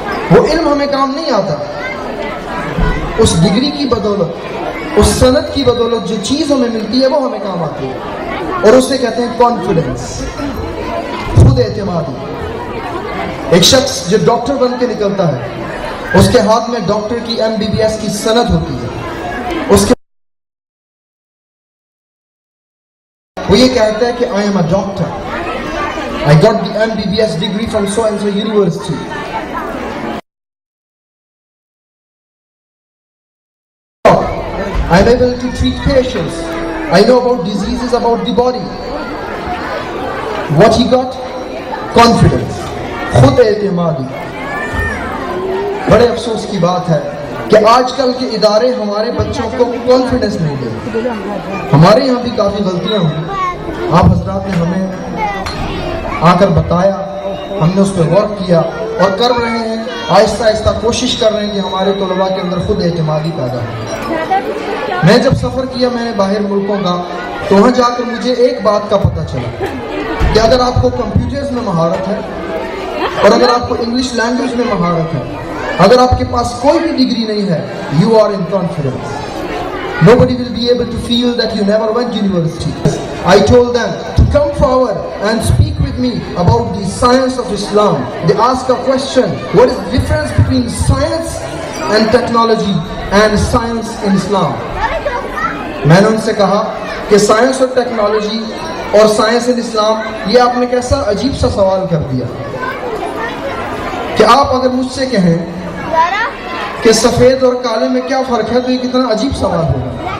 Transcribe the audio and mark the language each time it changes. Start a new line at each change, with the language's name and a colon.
Urdu: وہ علم ہمیں کام نہیں آتا. اس ڈگری کی بدولت، اس سند کی بدولت جو چیز ہمیں ملتی ہے وہ ہمیں کام آتی ہے، اور اسے کہتے ہیں کانفیڈنس، خود اعتمادی. ایک شخص جو ڈاکٹر بن کے نکلتا ہے، اس کے ہاتھ میں ڈاکٹر کی MBBS کی سند ہوتی ہے. اس کے وہ یہ کہتا ہے کہ
English: I am a doctor. I got the MBBS degree from so and so university. I am able to treat patients. I know about diseases about the body. What he got? Confidence.
Urdu: خود اعتمادی. بڑے افسوس کی بات ہے کہ آج کل کے ادارے ہمارے بچوں کو کانفیڈنس نہیں دیتے. ہمارے یہاں بھی کافی غلطیاں ہوئی. آپ حضرات نے ہمیں آ کر بتایا، ہم نے اس پہ غور کیا اور کر رہے ہیں. آہستہ آہستہ کوشش کر رہے ہیں کہ ہمارے طلباء کے اندر خود اعتمادی پیدا ہو. میں جب سفر کیا میں نے باہر ملکوں کا، تو وہاں جا کر مجھے ایک بات کا پتہ چلا کہ اگر آپ کو کمپیوٹرز میں مہارت ہے اور اگر آپ کو انگلش لینگویج میں مہارت ہے اگر آپ کے پاس کوئی بھی ڈگری نہیں ہے,
English: you are in confidence. Nobody will be able to feel that you never went to university. I told them to come forward and speak with me about the science of Islam. They asked a question, what is the difference between science and technology and science in Islam?
Urdu: میں نے ان سے کہا کہ science اور technology اور science ان اسلام, یہ آپ نے کیسا عجیب سا سوال کر دیا کہ آپ اگر مجھ سے کہیں کہ سفید اور کالے میں کیا فرق ہے تو یہ کتنا عجیب سوال ہوگا.